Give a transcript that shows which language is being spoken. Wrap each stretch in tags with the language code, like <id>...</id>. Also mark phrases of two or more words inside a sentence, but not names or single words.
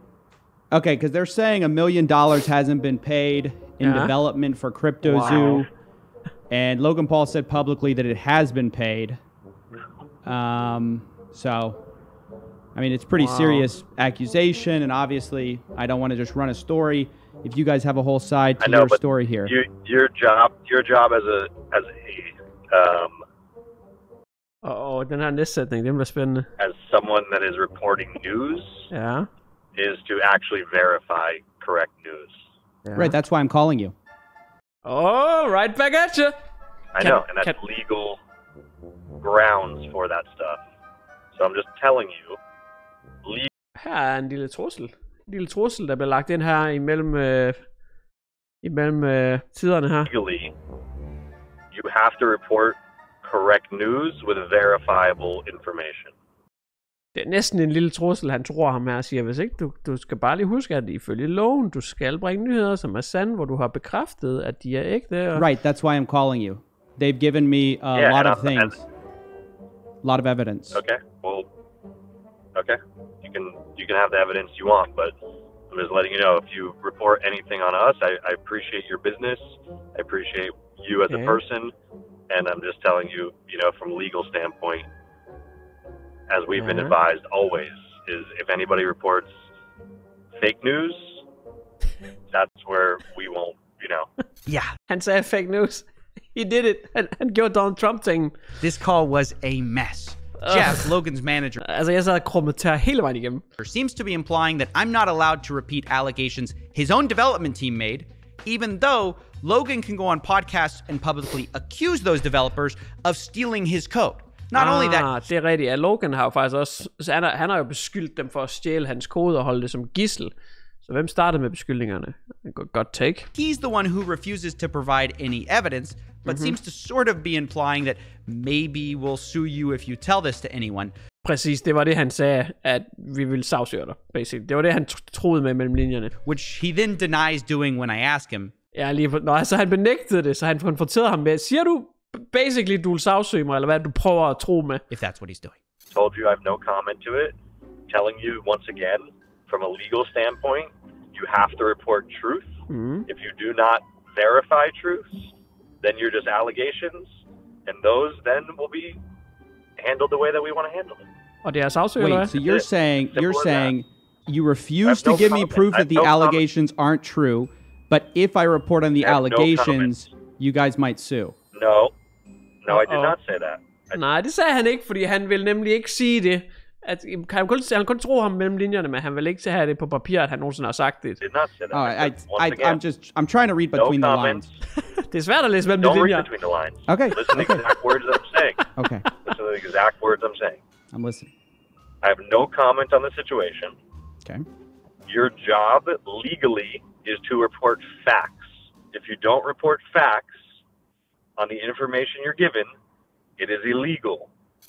<en>Okay, because they're saying $1 million hasn't been paid in development for CryptoZoo, and Logan Paul said publicly that it has been paid. So, I mean, it's pretty serious accusation, and obviously, I don't want to just run a story. If you guys have a whole side to your story here, your job as a</en> <da>den her næstsætning, det bliver spændende.</da> <en>As someone that is reporting news, is to actually verify correct news. Right, that's why I'm calling you. Oh, right back at you. I know, and that's legal grounds for that stuff. So I'm just telling you.</en> <da>Her er en lille trussel. En lille trussel, der bliver lagt ind her imellem tiderne her.</da> <en>Legally, you have to report correct news with verifiable information.</en> <da>Det er næsten en lille trussel, han tror ham her og siger, hvis ikke du skal bare lige huske, at ifølge loven, du skal bringe nyheder, som er sande, hvor du har bekræftet, at de er ægte.</da> <en>Right, that's why I'm calling you. They've given me a lot of things. A lot of evidence. Okay, well, okay. You can have the evidence you want, but I'm just letting you know, if you report anything on us, I appreciate your business. I appreciate you as a person. And I'm just telling you, from a legal standpoint, as we've been advised always, is if anybody reports fake news, that's where we won't, Yeah,</en> <da>han sagde</da> <en>fake news. He did it.</en> <da>Han gjorde Donald Trump-ting.</da> <en>This call was a mess. Jeff, Logan's manager,</en> <da>altså jeg sad og kommenterer hele vejen igennem.</da> <en>Seems to be implying that I'm not allowed to repeat allegations his own development team made, even though Logan can go on podcasts and publicly accuse those developers of stealing his code. Not only that...</en> <da>Det er rigtigt. At Logan har jo faktisk også... Han har jo beskyldt dem for at stjæle hans kode og holde det som gidsel. Så hvem startede med beskyldningerne? Godt take.</da> <en>He's the one who refuses to provide any evidence, but seems to sort of be implying that maybe we'll sue you if you tell this to anyone.</en> <da>Præcis, det var det han sagde, at vi ville sagsøge dig, basically. Det var det han troede med mellem linjerne.</da> <en>Which he then denies doing when I ask him.</en> <da>Ja, så han benægtede det, så han konfronterede ham med, siger du basically, du vil sagsøge mig, eller hvad du prøver at tro med?</da> <en>If that's what he's doing. Told you I have no comment to it. Telling you once again, from a legal standpoint, you have to report truth. If you do not verify truth, then you're just allegations, and those then will be handled the way that we want to handle them.</en> <da>Og det er sagsøger, eller hvad?</da> <en>Wait, so you're saying you refuse to give me proof that the allegations aren't true, but if I report on the allegations, you guys might sue. No, I did not say that.</en> <da>Nej, det sagde han ikke, fordi han vil nemlig ikke sige det. At, han kun tro ham mellem linjerne, men han vil ikke have det på papir, at han nogensinde har sagt det.</da> <en>I'm trying to read between the lines.</en> <da>Det er svært at læse mellem de linjer.</da> <en>Don't read between the lines. Okay. Listen to the exact words that I'm saying. Okay. Listen to the exact words I'm saying. I'm listening. I have no comment on the situation. Okay. Your job legally is to report facts. If you don't report facts on the information you're given, it is illegal.</en>